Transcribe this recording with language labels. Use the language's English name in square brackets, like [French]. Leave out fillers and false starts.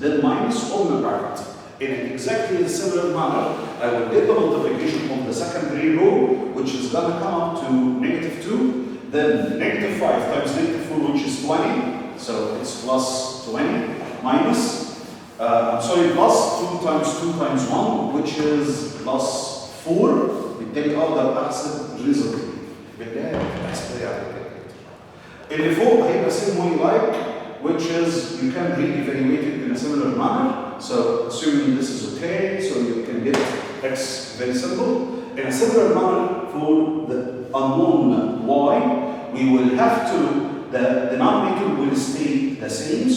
[English] Then minus all the bracket. In exactly a similar manner, I will get the multiplication of the secondary row, which is going to come up to negative 2. Then negative 5 times negative 4, which is 20. So it's plus 20 minus, plus 2 times 2 times 1, which is plus 4. [Arabic] بالتالي اقدر احسب الريزلت بالتالي احسب على كده. اللي فوق هيبقى [English] same way like, which is you can re-evaluate it in a similar manner. So assuming this is okay, so you can get x very simple. In a similar manner for the unknown y, we will have to, the denominator will stay the same.